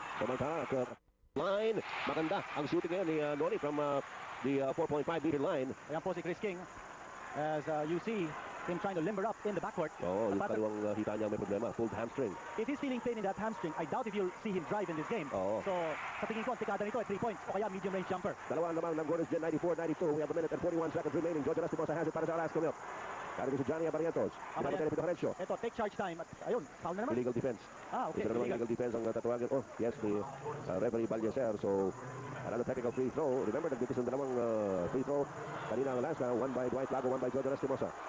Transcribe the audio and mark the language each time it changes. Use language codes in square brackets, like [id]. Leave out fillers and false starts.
[tl] Samantala, line, maganda ang shooting ngayon ni Noni from the 4.5 meter line. Ayan po si Chris King, as you see him trying to limber up in the backcourt. Oo, yung kaliwang hita niya may problema, pulled hamstring. [en] If he's feeling pain in that hamstring, I doubt if you'll see him drive in this game. [tl] Oo. So, sa tingin ko, ang tikada nito ay 3 points o kaya medium range jumper. Dalawa naman ng Gordon's Gin, 94-92. [en] We have a minute and 41 seconds remaining. Jojo Lastimosa has it para sa Alaska Milk. Kaya si Johnny Abarientos. [tl] Ito, take charge time. At ayun, foul na naman. [en] Illegal defense. Okay. [tl] Ito naman illegal defense ang tatawagan. Oh, yes, the referee Balyaser. [en] So, another technical free throw. [tl] Remember, nagdipis ang dalawang free throw. Kanina ang Alaska, one by Dwight Lago, one by Jojo Lastimosa.